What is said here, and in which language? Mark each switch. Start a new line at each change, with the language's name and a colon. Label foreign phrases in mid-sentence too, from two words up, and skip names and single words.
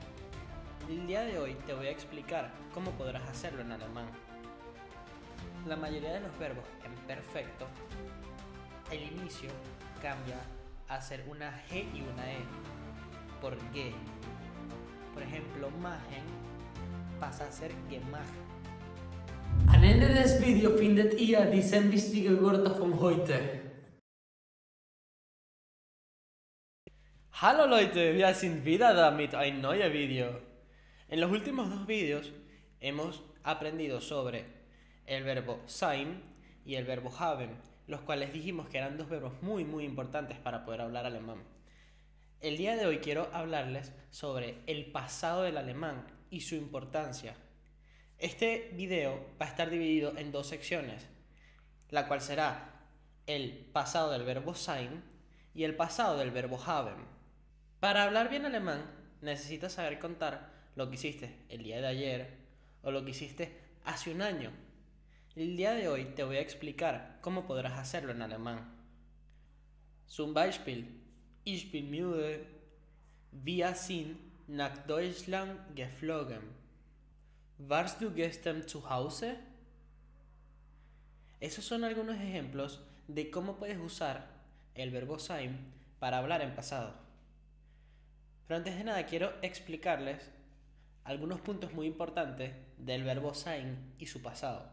Spanish: El día de hoy te voy a explicar cómo podrás hacerlo en alemán. La mayoría de los verbos en perfecto, el inicio cambia a ser una G y una E. ¿Por qué? Por ejemplo, machen pasa a ser gemacht.
German: Am Ende des Videos findet ihr die 10 wichtigen Wörter von heute. Hallo Leute, wir sind wieder da mit ein neues Video.
Spanish: En los últimos dos vídeos hemos aprendido sobre el verbo sein y el verbo haben, los cuales dijimos que eran dos verbos muy importantes para poder hablar alemán. El día de hoy quiero hablarles sobre el pasado del alemán y su importancia. Este video va a estar dividido en dos secciones, la cual será el pasado del verbo sein y el pasado del verbo haben. Para hablar bien alemán, necesitas saber contar lo que hiciste el día de ayer o lo que hiciste hace un año. El día de hoy te voy a explicar cómo podrás hacerlo en alemán.
German: Zum Beispiel, ich bin müde, wir sind nach Deutschland geflogen. ¿Warst du gestern zu Hause?
Spanish: Esos son algunos ejemplos de cómo puedes usar el verbo sein para hablar en pasado. Pero antes de nada quiero explicarles algunos puntos muy importantes del verbo sein y su pasado.